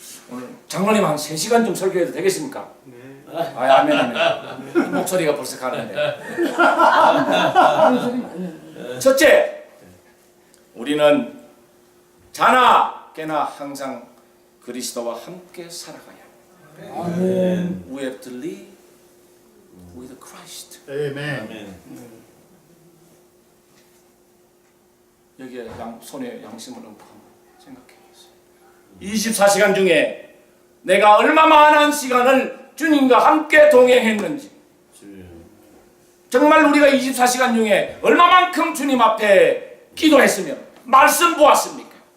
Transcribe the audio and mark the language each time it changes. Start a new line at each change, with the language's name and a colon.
Korean: 오늘 장로님 한 3시간 좀 설교해도 되겠습니까? 아, 아멘, 아멘. 목소리가 벌써 가는데. 첫째, 우리는 자나 깨나 항상 그리스도와 함께 살아가야 합니다. 아멘.
English: We have to live with Christ.
Korean: 아멘. 아멘. 여기에 손에 양심을 얹고 생각해 보세요. 24시간 중에 내가 얼마만한 시간을 주님과 함께 동행했는지, 주여. 정말 우리가 24시간 중에 얼마만큼 주님 앞에 기도했으며 말씀 보았습니까?